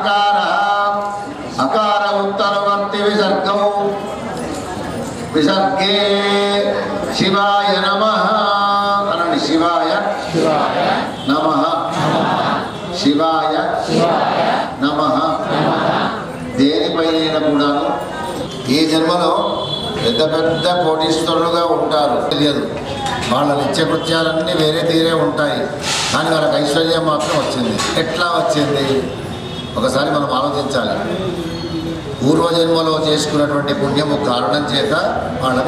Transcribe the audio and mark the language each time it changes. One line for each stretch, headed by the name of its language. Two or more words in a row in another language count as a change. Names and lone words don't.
Sanskrit: अकार उत्तरवर्ती विसर्गे शिवाय नमः अनंడి शिवाय नमः शिवाय नमः
Telugu: దేనిపైన కూడాను ఈ జన్మలో పెద్ద పెద్ద కోటీశ్వరులుగా ఉంటారు తెలియదు వాళ్ళ నిత్యకృత్యాలన్నీ వేరే తీరే ఉంటాయి కానీ వాళ్ళకి ఐశ్వర్యం మాత్రం వచ్చింది ఎట్లా వచ్చింది ఒకసారి మనం ఆలోచించాలి పూర్వజన్మలో చేసుకున్నటువంటి పుణ్యము కారణం చేత వాళ్ళకి